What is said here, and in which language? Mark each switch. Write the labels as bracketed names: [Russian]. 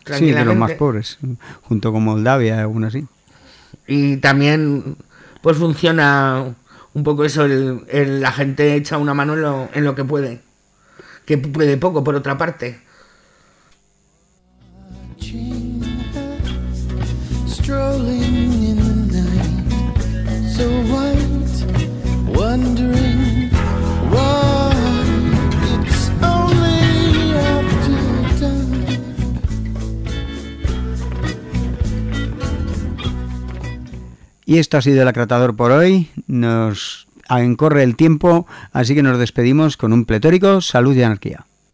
[Spanish] Sí, de los más pobres, junto con Moldavia, aún así. Y también pues funciona un poco eso, la gente echa una mano en lo que puede. Que puede poco, por otra parte. [English] Strolling in the night, so white, wondering why it's only after dark. [Spanish] Y esto ha sido El Acratador por hoy. Nos encorre el tiempo, así que nos despedimos con un pletórico salud y anarquía.